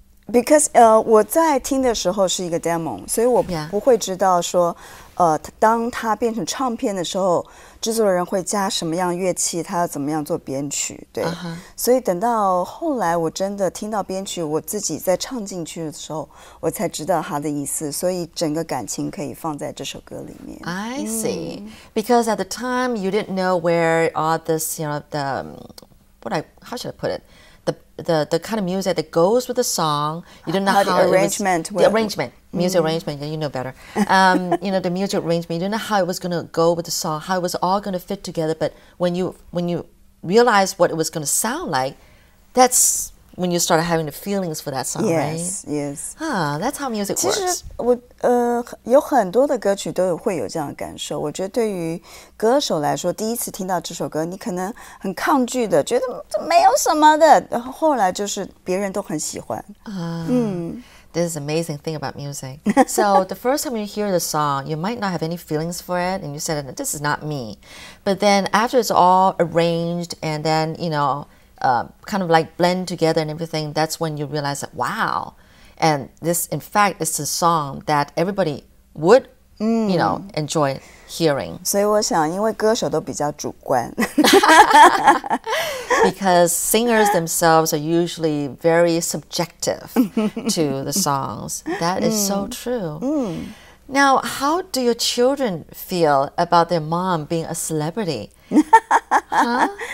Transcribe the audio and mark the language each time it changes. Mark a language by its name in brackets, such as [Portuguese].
[English] Because [Chinese] 我在听的时候是一个 demo， 所以我不会知道说，当它变成唱片的时候，制作人会加什么样乐器，他要怎么样做编曲，对。所以等到后来我真的听到编曲，我自己在唱进去的时候，我才知道它的意思，所以整个感情可以放在这首歌里面。 [English] I see. Because at the time you didn't know where all this, how should I put it? The kind of music that goes with the song. You didn't know how the arrangement. The arrangement, music arrangement. You know better. The music arrangement. You didn't know how it was going to go with the song, how it was all going to fit together. But when you realized what it was going to sound like, that's when you started having the feelings for that song, right? Yes. That's how music works. [Chinese] 其实我有很多的歌曲都会有这样的感受。我觉得对于歌手来说，第一次听到这首歌，你可能很抗拒的，觉得这没有什么的，然后后来就是别人都很喜欢。 [English] This is the amazing thing about music. So the first time you hear the song, you might not have any feelings for it, and you said, "This is not me." But then after it's all arranged, and then kind of like blend together and everything, that's when you realize that, wow. And this, in fact, is a song that everybody would, enjoy hearing. [Chinese] 所以我想，因为歌手都比较主观。 [English] Because singers themselves are usually very subjective to the songs. That is so true. Now, how do your children feel about their mom being a celebrity? Huh?